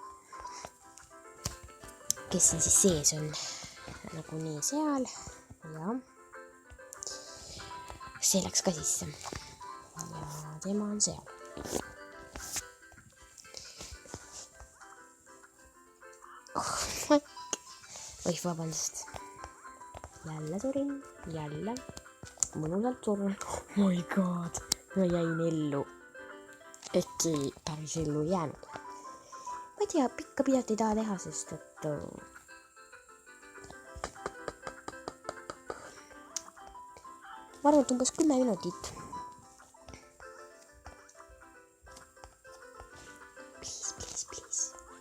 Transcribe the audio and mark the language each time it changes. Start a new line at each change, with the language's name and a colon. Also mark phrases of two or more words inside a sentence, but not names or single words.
Estonian: Kes siin siis sees on nagu nii seal ja see läks ka sisse ja tema on seal. Oih, vabandust. Jälle surin, jälle mõnusalt surun.
English: Oh my god,
Estonian: ma jäin ellu. Äkki päris ellu jäänud. Ma ei tea, pikka pidat ei taha teha, sest et ma arvan, et umbes 10 minutit.
English: Please.